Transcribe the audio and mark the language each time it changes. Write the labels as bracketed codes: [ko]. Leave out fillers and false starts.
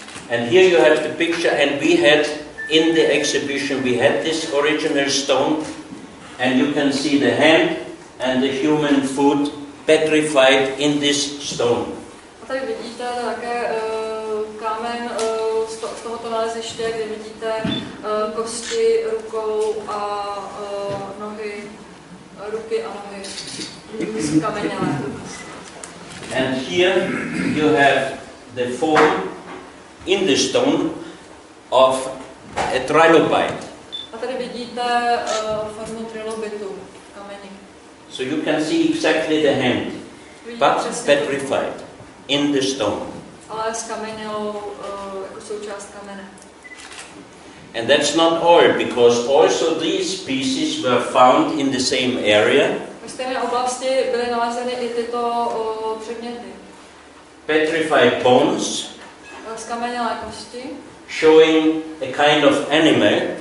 [en] And here you have the picture, and we had in the exhibition, we had this original stone, and you can see the hand and the human foot petrified in this stone. [cs] A tady vidíte také kámen z tohoto naleziště, kde vidíte kosti rukou a ruky a nohy skamenělé. [en] And here you have the form in the stone of a trilobite. [cs] A tady vidíte formu trilobitu v kameni. [en] So you can see exactly the hand, but petrified in the stone. [cs] Ale skamenělou jako součást kamene. [en] And that's not all, because also these pieces were found in the same area. [cs] V stejné oblasti byly nalezeny i tyto předměty. [en] Petrified bones, [cs] skamenělé kosti, [en] showing a kind of animal,